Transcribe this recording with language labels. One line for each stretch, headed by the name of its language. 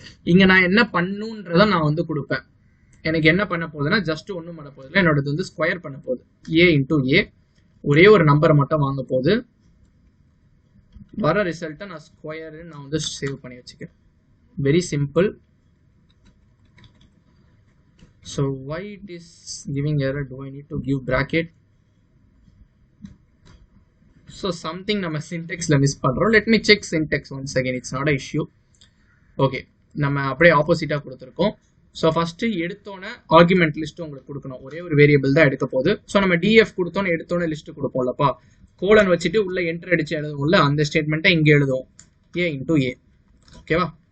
Tamil: இங்கே நான் என்ன பண்ணுன்றதை நான் வந்து கொடுப்பேன். எனக்கு என்ன பண்ண போகுதுன்னா ஜஸ்ட் ஒன்றும் பண்ண போகுதுல, என்னோடது வந்து ஸ்கொயர் பண்ண போகுது. A இன்டூ A, ஒரே ஒரு நம்பரை மட்டும் வாங்க போகுது. வர ரிசல்ட்டை நான் ஸ்கொயர்னு நான் வந்து சேவ் பண்ணி வச்சுக்கிறேன். Very simple.
English: So why it is giving error, do I need to give bracket? So something
Tamil: நம்ம சின்டெக்ஸில் மிஸ் பண்ணுறோம்.
English: Let me check syntax once again, it's not a issue.
Tamil: Okay, நம்ம அப்படியே ஆப்போசிட்டாக கொடுத்துருக்கோம். ஸோ ஃபஸ்ட்டு எடுத்தோன்னே ஆர்குமெண்ட் லிஸ்ட்டு உங்களுக்கு கொடுக்கணும். ஒரே ஒரு வேரியபிள் தான் எடுக்க போகுது. ஸோ நம்ம டிஎஃப் கொடுத்தோன்னு எடுத்தோன்னே லிஸ்ட்டு கொடுப்போம்லப்பா, கோலன் வச்சுட்டு உள்ள என்டர் அடிச்சு எழுதுவோம்ல, அந்த ஸ்டேட்மெண்ட்டை இங்கே எழுதுவோம், ஏ இன்டூ ஏ. ஓகேவா?